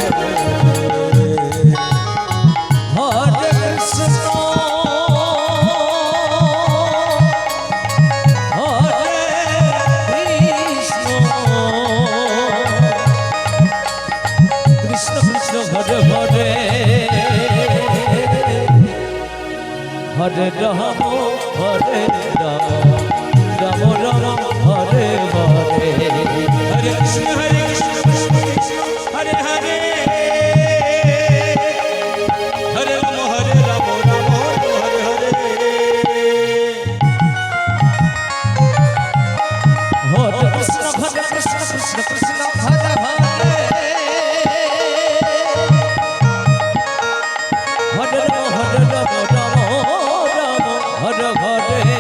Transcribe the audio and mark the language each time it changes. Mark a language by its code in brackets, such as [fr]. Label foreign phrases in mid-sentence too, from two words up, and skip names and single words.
[sa] হরে কৃষ্ণ হরে কৃষ্ণ কৃষ্ণ কৃষ্ণ হরে হরে হরে রাম হরে রাম রাম রাম হরে হরে हरे कृष्ण कृष्ण कृष्ण हरे हरे हरे राम राम हरे हरे हरे कृष्ण कृष्ण कृष्ण हरे हरे हरे राम राम राम हरे हरे